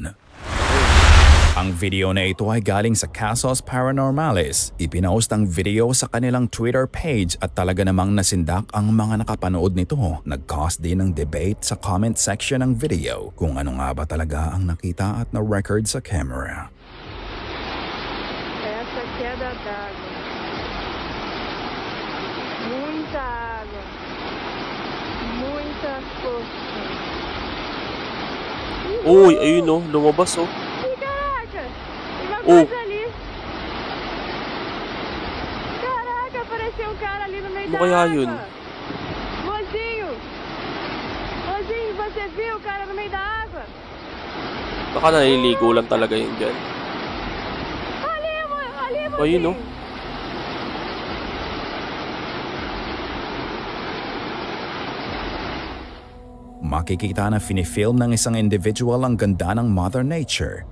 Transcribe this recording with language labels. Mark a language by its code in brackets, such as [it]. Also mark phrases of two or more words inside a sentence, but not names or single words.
[tl] Ang video na ito ay galing sa Casos Paranormalis. Ipinost ang video sa kanilang Twitter page at talaga namang nasindak ang mga nakapanood nito. Nag-cause din ng debate sa [en] comment section [tl] ng video kung ano nga ba talaga ang nakita at na-record sa camera. [pt] Essa queda d'água. Muita água. Muita força. [tl] uy, ayun oh, lumabas oh. [pt] Ih, caraca! Tem uma Oh. coisa ali. Caraca, apareceu um cara ali no meio [tl] Ano [pt] da [tl] kaya [pt] água. [tl] yun? [pt] Mozinho! Mozinho, você viu o cara no meio da água? [tl] Baka naliligo lang talaga yun dyan. [pt] Ali, [tl] Ayun [pt] mozinho! [tl] oh. Makikita na finifilm ng isang individual ang ganda ng [en] Mother Nature.